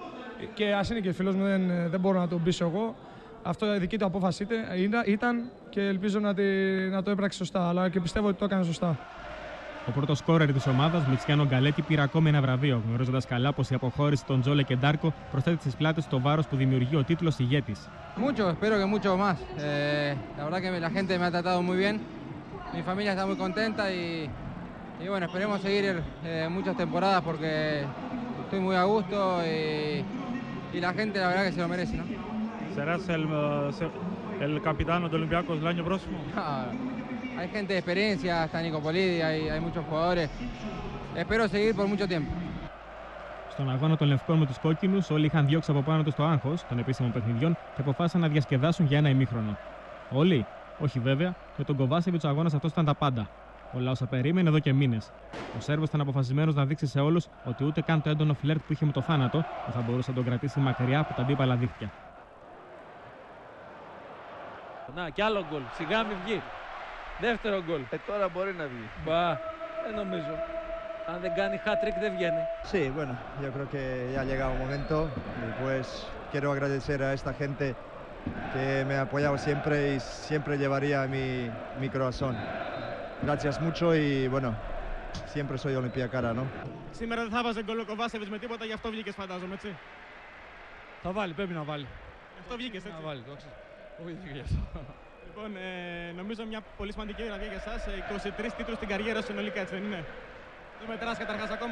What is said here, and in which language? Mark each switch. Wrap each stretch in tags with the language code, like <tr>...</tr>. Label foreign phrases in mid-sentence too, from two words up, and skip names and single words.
<el>Και ας είναι και φίλος μου, δεν μπορώ να τον πείσω εγώ. Αυτό η δική του απόφαση ήταν και ελπίζω να το έπραξε σωστά, αλλά και πιστεύω ότι το έκανε σωστά. Ο πρώτος σκόρερ της ομάδας, Μιτσιάνο Γκαλέτη, πήρε ακόμη ένα βραβείο, γνωρίζοντας καλά πως η αποχώρηση των Τζόλε και Ντάρκο προσθέτει στις πλάτες το βάρος που δημιουργεί ο τίτλος ηγέτης.</el> <es>Mucho, espero que mucho más. La verdad que la gente me ha tratado muy bien. Mi familia está muy contenta y bueno, esperemos seguir muchas temporadas porque estoy muy a gusto y la gente la verdad que se lo merece, ¿no? ¿Serás el capitán del Olympiacos el año próximo? Hay gente de experiencia, está Nico Polidi, hay muchos jugadores. Espero seguir por mucho tiempo.</es> <el>Στον αγώνα των Λευκών με τους κόκκινους, όλοι είχαν διώξει από πάνω τους το άγχος των επίσημων παιχνιδιών και αποφάσισαν να διασκεδάσουν για ένα ημίχρονο. Όλοι, όχι βέβαια, με τον Κοβάσεβιτς ο αγώνας αυτός ήταν τα πάντα. Ο λαός περίμενε εδώ και μήνες. Ο Σέρβος ήταν αποφασισμένος να δείξει σε όλους ότι ούτε καν το έντονο φλερτ που είχε με το θάνατο δεν θα μπορούσε να τον κρατήσει μακριά από τα αντίπαλα δίχτυα. Να, κι άλλο γκολ. Σιγά μη βγει. Δεύτερο γκολ. Τώρα μπορεί να βγει. Μπα, δεν νομίζω. Αν δεν κάνει hat-trick δεν βγαίνει.</el> <es>Sí, bueno, yo creo que ya ha llegado un momento y pues quiero agradecer a esta gente que me ha apoyado siempre y siempre llevaría mi corazón. Gracias mucho y bueno, siempre soy Olympiacana, ¿no?</es> <el>Σήμερα δεν θα βάζει γκολ ο Κοβάσεβιτς με τίποτα, γι' αυτό βγήκες φαντάζομαι, έτσι? Θα βάλει, πρέπει να βάλει. Γι' αυτό βγήκες, έτσι? Να βάλει, το ξέρω. Όχι γι' αυτό. Λοιπόν, νομίζω μια πολύ σημαντική βραδιά για εσάς. 23 τίτλους στην καριέρα συνολικά, έτσι δεν είναι? Δεν μετράς καταρχάς ακόμα?</el>